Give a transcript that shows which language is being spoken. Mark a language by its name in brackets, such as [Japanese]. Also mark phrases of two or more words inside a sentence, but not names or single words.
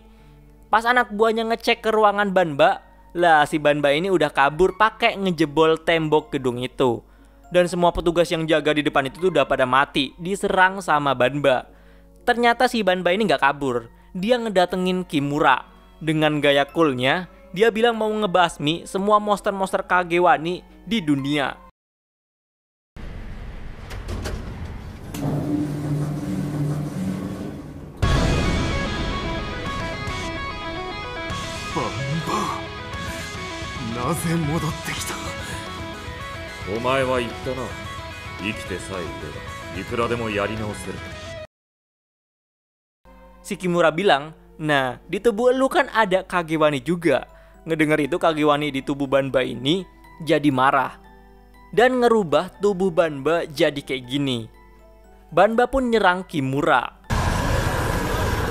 [Indonesian] Pas anak buahnya ngecek ke ruangan Banba, lah si Banba ini udah kabur pakai ngejebol tembok gedung itu. Dan semua petugas yang jaga di depan itu tuh udah pada mati, diserang sama Banba. Ternyata si Banba ini gak kabur, dia ngedatengin Kimura. Dengan gaya coolnya, dia bilang mau ngebasmi semua monster-monster Kagewani di dunia. [Japanese] Banba, なぜ戻ってきた。お前は言ったな。生きてさえいればいくらでもやり直せる。 [Indonesian] Si Kimura bilang, nah di tubuh lu kan ada Kagewani juga. Ngedenger itu Kagewani di tubuh Banba ini jadi marah dan ngerubah tubuh Banba jadi kayak gini. Banba pun nyerang Kimura.